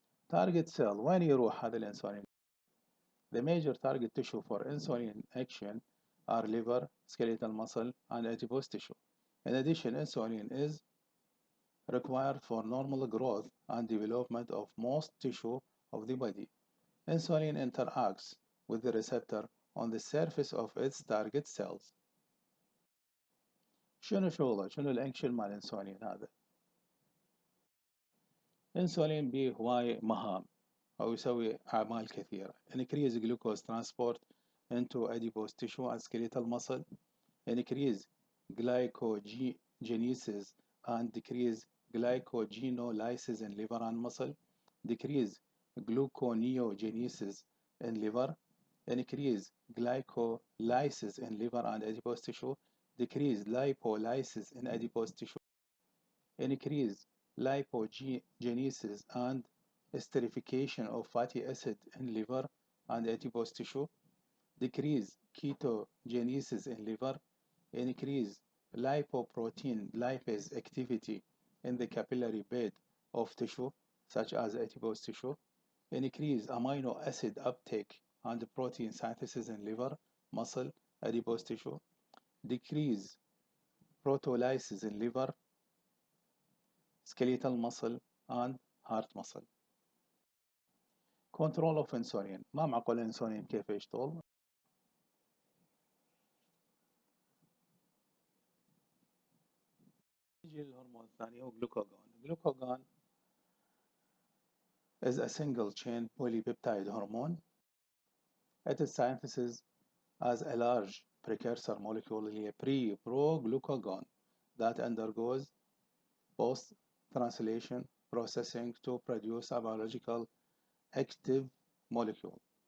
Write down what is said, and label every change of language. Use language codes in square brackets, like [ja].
[en] Target cell [ar] وين يروح هذا الانسولين؟ [en] The major target tissue for insulin action are liver, skeletal muscle, and adipose tissue. In addition, insulin is required for normal growth and development of most tissue of the body. Insulin interacts with the receptor on the surface of its target cells. [ar] شنو شغله؟ شنو الأكشن مال الانسولين هذا؟ انسولين به هواي مهام أو يسوي أعمال كثيرة. [en] increase glucose transport into adipose tissue and skeletal muscle, increase glycogenesis and decrease glycogenolysis in liver and muscle, decrease gluconeogenesis in liver, increase glycolysis in liver and adipose tissue, decrease lipolysis in adipose tissue, increase lipogenesis and esterification of fatty acid in liver and adipose tissue, decrease ketogenesis in liver, increase lipoprotein lipase activity in the capillary bed of tissue such as adipose tissue, increase amino acid uptake and protein synthesis in liver, muscle, adipose tissue, decrease proteolysis in liver, skeletal muscle and heart muscle. Control of insulin. [ar] ما معقول الانسولين كيف يشتغل؟ نيجي للهرمون الثاني هو glucagon. [en] Glucagon is a single chain polypeptide hormone. It is synthesized as a large precursor molecule [ar] اللي هي [en] pre-pro-glucagon that undergoes post-translation processing to produce a biological active molecule.